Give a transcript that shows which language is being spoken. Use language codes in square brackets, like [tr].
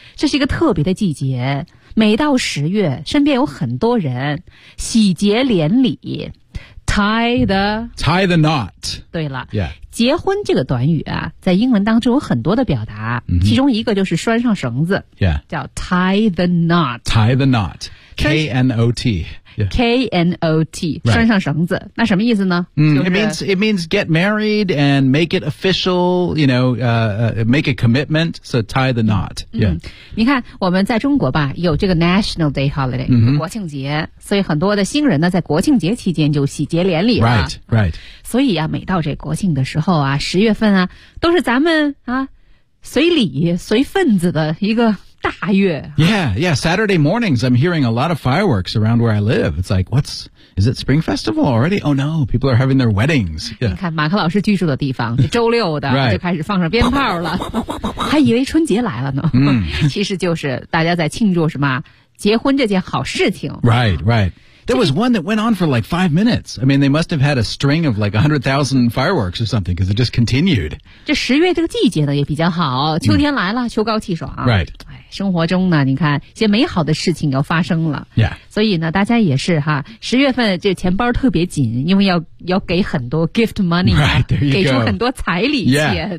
[zh] 这是一个特别的季节，每到十月，身边有很多人喜结连理 [en] tie the knot。 [zh] 对了、 yeah. 结婚这个短语啊，在英文当中有很多的表达、 mm-hmm. 其中一个就是拴上绳子、 yeah. [en] 叫 tie the knot K-N-O-T、yeah. K-N-O-T、 right. [zh] 拴上绳子，那什么意思呢、 [en] It means get married and make it official, you know, make a commitment, so tie the knot、yeah. [zh] 你看我们在中国吧，有这个 National Day Holiday、 mm-hmm. 国庆节，所以很多的新人呢在国庆节期间就喜结连理了。 Right, right. 所以啊，每到这国庆的时候啊，十月份啊，都是咱们啊随礼随份子的一个大月。 [en] Yeah, yeah, Saturday mornings, I'm hearing a lot of fireworks around where I live. It's like, what's, is it Spring Festival already? Oh no, people are having their weddings.、Yeah. [zh] 你看马克老师居住的地方，周六的、right. 就开始放上鞭炮了，还以为春节来了呢、其实就是大家在庆祝什么结婚这件好事情。 Right, right. [en] There was one that went on for like 5 minutes. I mean, they must have had a string of like 100,000 fireworks or something, because it just continued. [zh] 这十月这个季节呢也比较好，秋天来了、秋高气爽。 Right. 生活中呢，你看一些美好的事情要发生了、 yeah. 所以呢大家也是哈，十月份这钱包特别紧，因为要给很多 gift money、 [en] right, there you [zh] 给出很多彩礼钱、